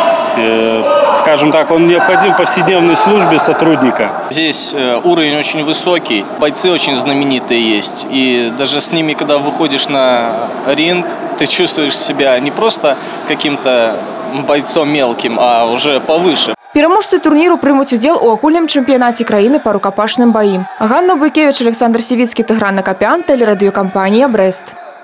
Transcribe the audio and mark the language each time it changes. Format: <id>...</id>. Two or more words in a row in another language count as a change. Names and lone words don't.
<ru>Скажем так, он необходим в повседневной службе сотрудника. Здесь уровень очень высокий, бойцы очень знаменитые есть. И даже с ними, когда выходишь на ринг, ты чувствуешь себя не просто каким-то бойцом мелким, а уже повыше.</ru> <be>Пераможцы турніру прымуць удзел у агульным чэмпіянаце краіны па рукапашным баі. Ганна Буйкевіч, Александр Сівіцкі, Тыгран Накапян, тэлерадыёкампанія «Брэст».</be>